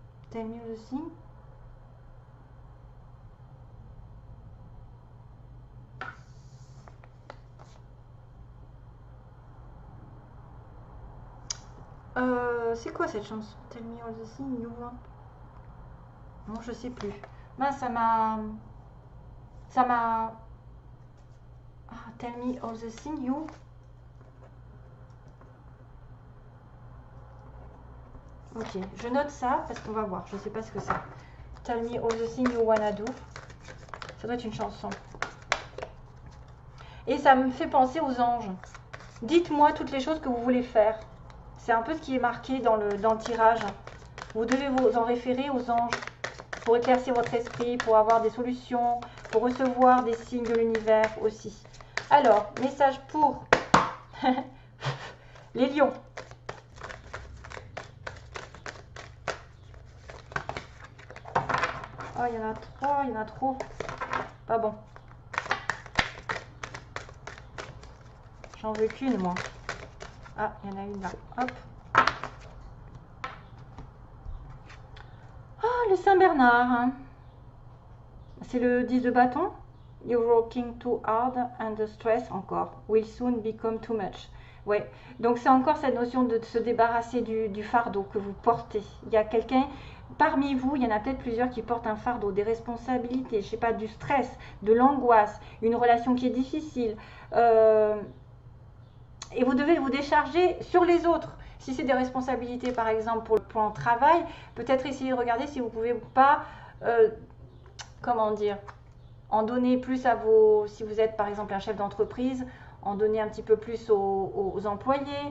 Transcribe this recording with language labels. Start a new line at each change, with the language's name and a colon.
English: Tell me the thing.
French: C'est quoi cette chanson?
English: Tell me all the things you want.
French: Non, je sais plus. Ben, ça m'a.
English: Ah, tell me all the things you.
French: Ok, je note ça parce qu'on va voir. Je ne sais pas ce que c'est.
English: Tell me all the things you wanna do.
French: Ça doit être une chanson. Et ça me fait penser aux anges. Dites-moi toutes les choses que vous voulez faire. C'est un peu ce qui est marqué dans le tirage. Vous devez vous en référer aux anges pour éclaircir votre esprit, pour avoir des solutions, pour recevoir des signes de l'univers aussi. Alors, message pour les lions. Oh, il y en a trois, il y en a trop. Pas bon. J'en veux qu'une, moi. Ah, il y en a une là. Hop. Ah, le Saint-Bernard. Hein. C'est le 10 de bâton.
English: You're working too hard and the stress encore will soon become too much.
French: Ouais, donc c'est encore cette notion de se débarrasser du fardeau que vous portez. Il y a quelqu'un parmi vous, il y en a peut-être plusieurs qui portent un fardeau, des responsabilités, je sais pas, du stress, de l'angoisse, une relation qui est difficile. Et vous devez vous décharger sur les autres. Si c'est des responsabilités, par exemple, pour le plan de travail, peut-être essayer de regarder si vous ne pouvez pas, comment dire, en donner plus à vos, si vous êtes par exemple un chef d'entreprise, en donner un petit peu plus aux employés.